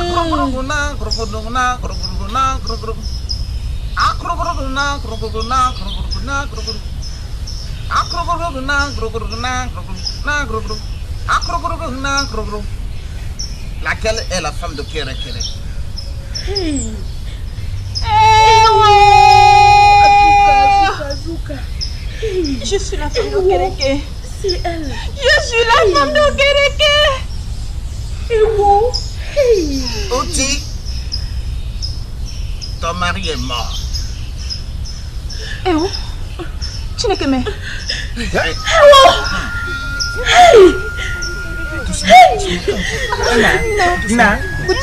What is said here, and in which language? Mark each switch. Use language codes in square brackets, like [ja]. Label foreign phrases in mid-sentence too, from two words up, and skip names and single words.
[fr] Laquelle est la femme de Kere Kere? Hey! Azuka. Hey! Je suis la femme d'Okereke. C'est elle. Je suis la femme d'Okereke. Ewo. Hey! Oti, ton mari est mort. Eh oh! Tu n'es que mais. Non. Bouti.